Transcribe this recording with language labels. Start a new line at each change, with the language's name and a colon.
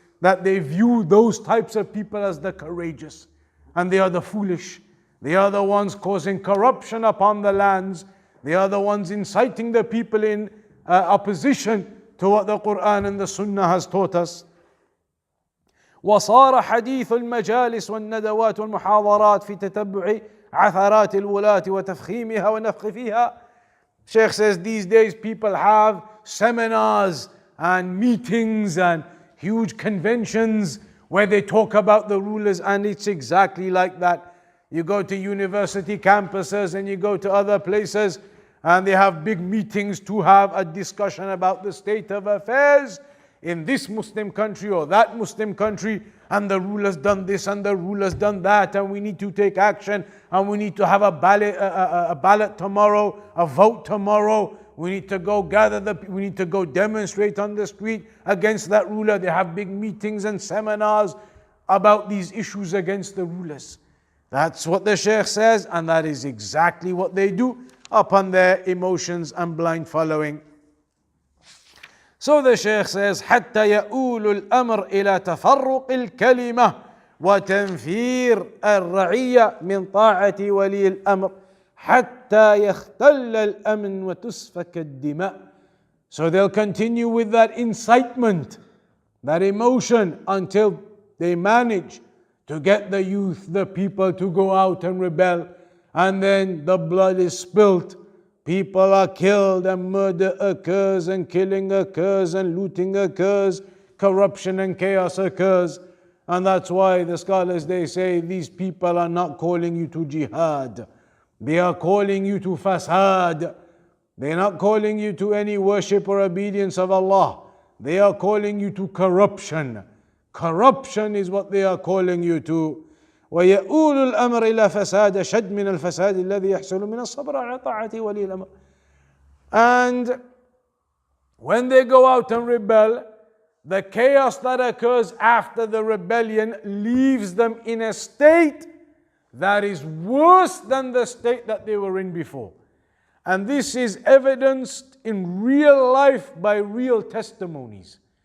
English: that they view those types of people as the courageous, and they are the foolish. They are the ones causing corruption upon the lands. They are the ones inciting the people in opposition to what the Quran and the Sunnah has taught us.
Arabic: وصار حديث المجالس والندوات والمحاضرات في تتبع عثرات الولاة وتفخيمها ونفخ فيها.
English: Sheikh says these days people have seminars and meetings and huge conventions where they talk about the rulers, and it's exactly like that. You go to university campuses and you go to other places and they have big meetings to have a discussion about the state of affairs in this Muslim country or that Muslim country, and the ruler's done this and the ruler's done that, and we need to take action, and we need to have a ballot tomorrow, a vote tomorrow. We need to go we need to go demonstrate on the street against that ruler. They have big meetings and seminars about these issues against the rulers. That's what the Shaykh says, and that is exactly what they do upon their emotions and blind following. So the Shaykh says,
Arabic: حتى يؤول الأمر إلى تفرق الكلمة وتنفير الرعية من طاعة ولي الأمر حتى يختل الأمن وتسفك الدماء.
English: So they'll continue with that incitement, that emotion, until they manage to get the youth, the people, to go out and rebel, and then the blood is spilt. People are killed and murder occurs and killing occurs and looting occurs, corruption and chaos occurs. And that's why the scholars, they say these people are not calling you to jihad. They are calling you to fasad. They are not calling you to any worship or obedience of Allah. They are calling you to corruption. Corruption is what they are calling you to.
Arabic: ويؤول الأمر إلى فساد شد من الفساد الذي يحصل من الصبر على طاعة ولي الأمر.
English: And when they go out and rebel, the chaos that occurs after the rebellion leaves them in a state that is worse than the state that they were in before. And this is evidenced in real life by real testimonies.